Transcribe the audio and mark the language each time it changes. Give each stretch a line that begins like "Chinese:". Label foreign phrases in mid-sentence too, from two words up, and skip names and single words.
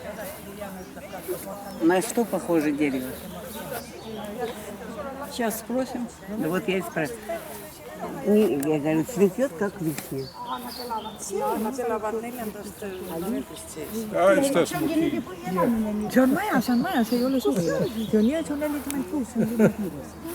Russian: На что похоже дерево? Сейчас спросим. Да вот я и спрашиваю. Я говорю, цветет как весна.
Estonian: See on majas, ei ole suvi. See on nii, see on 46, see on liiga kiires.